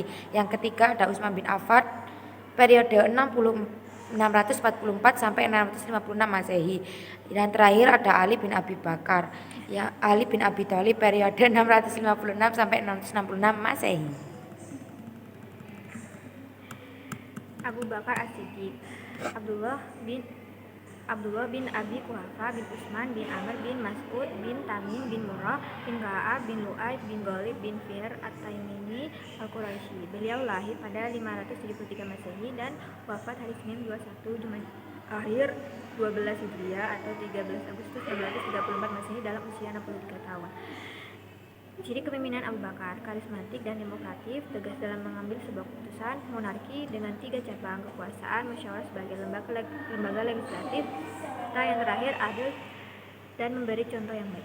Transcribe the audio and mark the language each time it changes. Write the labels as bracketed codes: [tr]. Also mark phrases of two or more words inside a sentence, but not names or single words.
[id] Yang ketiga ada Utsman bin Affan periode 644 sampai 656 Masehi. Dan terakhir ada Ali bin Abi Bakar. Ya, Ali bin Abi Thalib periode 656 sampai 666 Masehi. Abu Bakar As-Siddiq, Abdullah bin Abi Quhafa bin Utsman bin Amr bin Mas'ud bin Tamim bin Murrah bin Ka'ab bin Lu'ay bin Ghalib bin Fihr At-Taimimi Al-Quraisy. Beliau lahir pada 573 Masehi dan wafat hari Senin 21 Jumadil 12 Hijriah atau 13 Agustus 1934 Masehi dalam usia 63 tahun. Ciri kepemimpinan Abu Bakar, karismatik dan demokratif, tegas dalam mengambil sebuah keputusan, monarki dengan 3 cabang kekuasaan, musyawarah sebagai lembaga legislatif, serta yang terakhir adil dan memberi contoh yang baik.